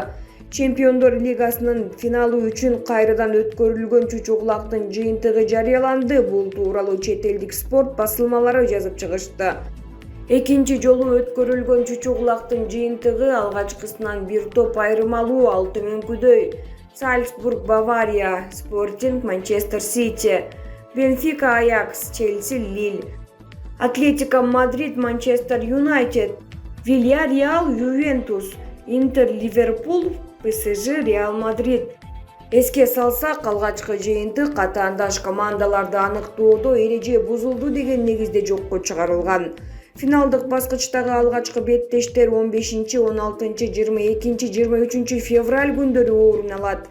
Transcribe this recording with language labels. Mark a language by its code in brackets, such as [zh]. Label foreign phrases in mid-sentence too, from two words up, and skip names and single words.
[ky] Чемпиондор лигасынын финалы үчүн кайрадан өткөрүлгөн чучугулактын жыйынтыгы жарыяланды. Бул тууралуу чет элдик спорт басылмалары жазып чыгышты. Экинчи жолу өткөрүлгөн чучугулактын жыйынтыгы алгачкысынан бир топ айырмалуу, ал төмөнкүдөй: Сальцбург Бавария, Спортинг Манчестер Сити, Бенфика Аякс, Челси Лиль, Атлетико Мадрид Манчестер Юнайтед, Вильяреал Ювентус, Интер Ливерпуль, ПСЖ Реал Мадрид. Эске салсак, алгачкы жыйынтык катаандаш командаларды аныктоодо эреже бузулду деген негизде жокко чыгарылган. Финалдык баскычтагы алгачкы беттештер 15, 16, 22, 23 февраль күндөрү орун алат.